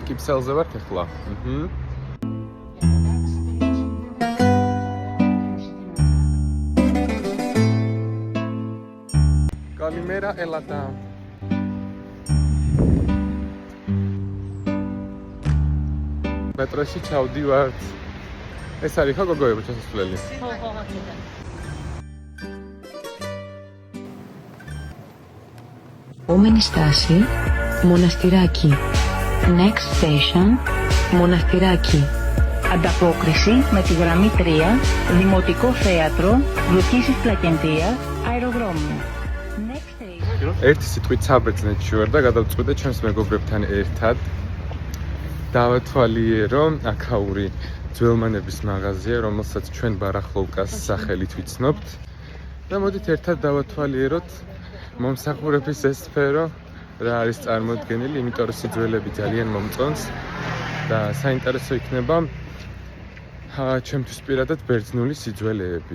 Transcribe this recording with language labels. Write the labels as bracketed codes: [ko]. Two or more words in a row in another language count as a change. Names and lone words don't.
[ka] კიფსელზე ვართ ახლა. [el] Καλημέρα Έλατα. [ka] მეტროში ჩავდივართ. ეს არის ხო გოგოებო ჩასასვლელი? ხო, აქედან. [el] Επόμενη στάση, Μοναστηράκι. [en] Next station, Μοναστηράκι. [el] Ανταπόκριση με τη γραμμή 3, Δημοτικό Θέατρο, Λουκίσης Πλακεντίας, Αεροδρόμιο. [en] Next station. [ka] ერთი სიტყვით საბერძნეთში ვარ და გადავწყვიტე ჩემს მეგობრებთან ერთად დავათვალიერო აქაური ძველმანების მაღაზია, რომელსაც ჩვენ ბარახლოვკას სახელით ვიცნობთ და მოდით ერთად დავათვალიეროთ მომსახურების ეს სფერო რა არის წარმოდგენილი, იმიტომ რომ სიძველები ძალიან მომწონს და საინტერესო იქნება ჩემთვის პირადად ბერძნული სიძველეები.